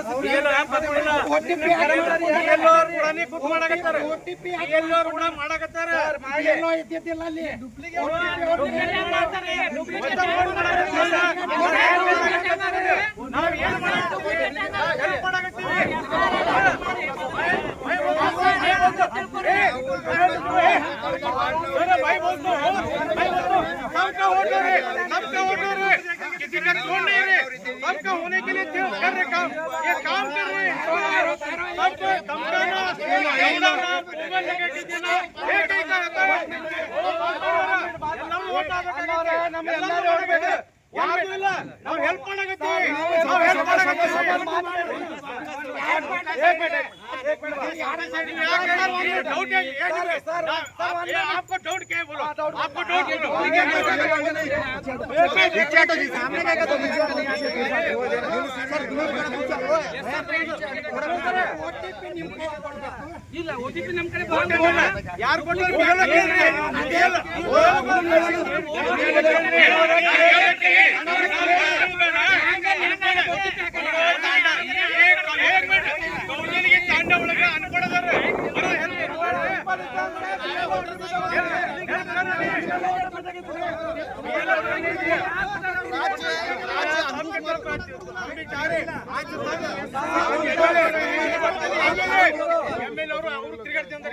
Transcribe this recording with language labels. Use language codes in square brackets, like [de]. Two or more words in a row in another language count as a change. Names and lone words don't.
[kn] BLO ಆ್ಯಪ್ ಹಾಕೊಂಡಿಲ್ಲ. BLO ಕೂಡನೇ ಕೂತ್ ಮಾಡಾಕತ್ತಾರ. BLO ಕೂಡ ಮಾಡಾಕತ್ತಾರ. ಏನೋ ಇದ್ದಿದ್ದಿಲ್ಲ ಅಲ್ಲಿ ನಾವ್ ಏನ್ ಮಾಡಾಕತ್ತೀವಿ? ಹೆಲ್ಪ್ ಮಾಡಾಕತ್ತೀವಿ. [hi] सबका वोट है, सबका वोट है, किसी का छोड़ नहीं रहे, सबका होने के लिए कर रहे काम, ये काम कर रहे हैं, सबको धमकाना, दौड़ाना, मोबाइल लगा के देना, एक ही का रहता है, [kn] ಎಲ್ಲರೂ ವೋಟ್ ಹಾಕಬೇಕಾಗುತ್ತೆ, ಎಲ್ಲರೂ ಮಾಡಬೇಕು, ಯಾರು ಇಲ್ಲ, ನಾವು ಹೆಲ್ಪ್ ಮಾಡಾಕತ್ತೀವಿ, ನಾವು ಹೆಲ್ಪ್ ಮಾಡಾಕತ್ತೀವಿ. [hi] डाउट है आपको डाउट क्या है बोलो आपको डाउट [kn] ಇಲ್ಲ OTP ನಮ್ಮ ಕಡೆ ಯಾರು ಕೊಟ್ಟಿದ್ರು ತಾಂಡ ಒಳಗೆ ಅನ್ಕೊಡೋದಾರ MLA ಅವರು ತಿರುಗಾಡ್ತಿದ್ದಾರೆ.